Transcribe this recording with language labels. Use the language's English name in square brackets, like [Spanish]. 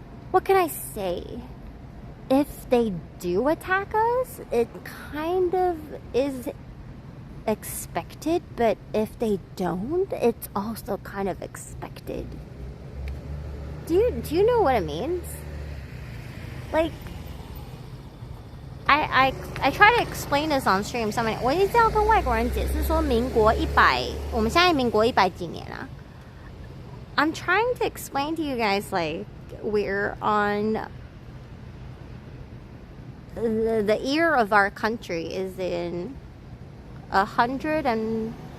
[English] What can I say? If they do attack us, it kind of is expected, but if they don't, it's also kind of expected. Do you know what it means? Like, I try to explain this on stream. [Chinese] 上面我一直要跟外国人解释说，民国100，我们现在民国100几年啊。 [English] I'm trying to explain to you guys like we're on the year of our country is in 113.